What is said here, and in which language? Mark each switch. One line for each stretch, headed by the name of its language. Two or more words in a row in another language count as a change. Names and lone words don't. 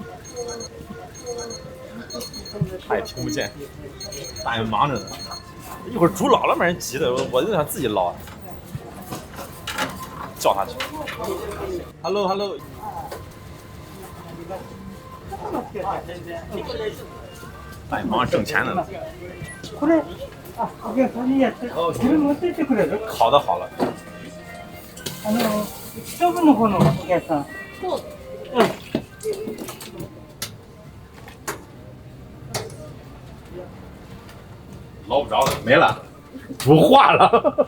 Chinese: 他也听不见，大爷忙着呢，一会儿煮老了没人急的，我就想自己捞，叫他去。Hello。大爷忙着挣钱呢。
Japanese: これ、お客さんにやって、これ持ってってくれる？
Chinese: 烤的好了。
Japanese: ストーブの方のお客さん。
Chinese: 捞不着了，没了，煮化了。